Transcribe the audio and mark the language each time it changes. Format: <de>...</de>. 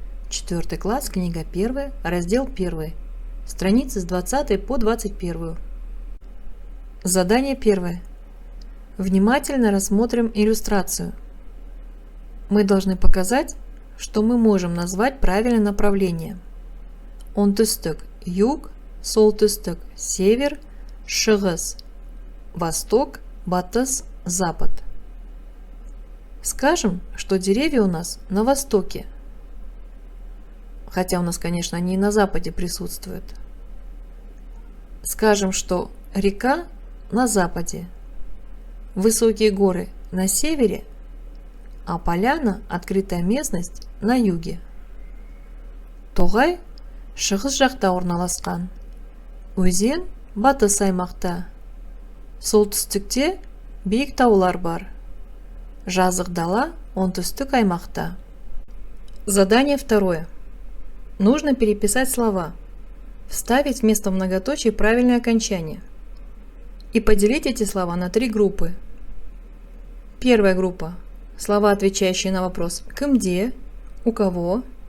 <ru>4 класс, книга 1, раздел 1, страницы с 20 по 21. Задание 1. Внимательно рассмотрим иллюстрацию. Мы должны показать, что мы можем назвать правильное направление. Оңтүстік – юг, солтүстік – север, шығыс – восток, батыс, запад. Скажем, что деревья у нас на востоке. Хотя у нас, конечно, они и на западе присутствуют. Скажем, что река на западе, высокие горы на севере, а поляна, открытая местность, на юге.</ru> <kk>Тоғай шығыс жақта орналасқан. Өзен батыс аймақта. Солтүстікте биік таулар бар. Жазық дала оңтүстік аймақта.</kk> <ru>Задание 2. Нужно переписать слова, вставить вместо многоточий правильное окончание и поделить эти слова на 3 группы. Первая группа – слова, отвечающие на вопрос «кімде», «у кого».</ru>